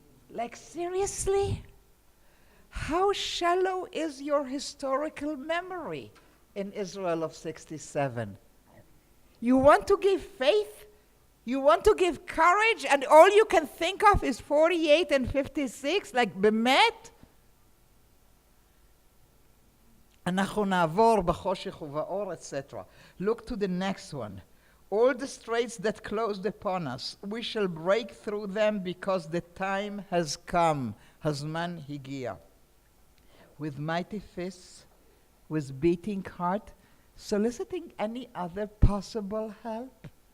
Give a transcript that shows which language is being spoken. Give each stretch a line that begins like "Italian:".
English: Like, seriously? How shallow is your historical memory in Israel of 67? You want to give faith? You want to give courage, and all you can think of is 48 and 56, like bemet?
Hebrew: אנחנו נעבור בחושך ובאור, etc.
English: Look to the next one. All the straits that closed upon us, we shall break through them because the time has come.
Hebrew: הזמן הגיע.
English: With mighty fists, with beating heart, soliciting any other possible help?